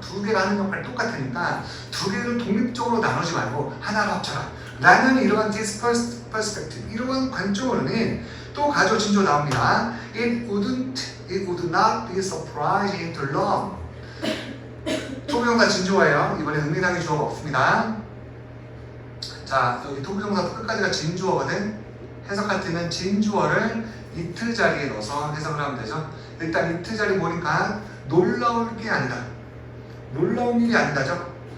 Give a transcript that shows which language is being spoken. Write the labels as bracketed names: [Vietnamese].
[Korean] 두 개가 하는 역할이 똑같으니까 두 개를 독립적으로 나누지 말고 하나로 합쳐라. 라는 이러한 [English] this perspective. [Korean] 이러한 관점으로는 또 가조 진조 나옵니다. [English] It would not be surprising to learn. [Korean] 토부정사 진주어예요. 이번에 응미당의 주어가 없습니다. 자, 여기 토부정사 끝까지가 진주어거든. 해석할 때는 진주어를 it 자리에 넣어서 해석을 하면 되죠. 일단 it 자리 보니까 놀라울 게 아니다. 놀라운 일이 아니다죠.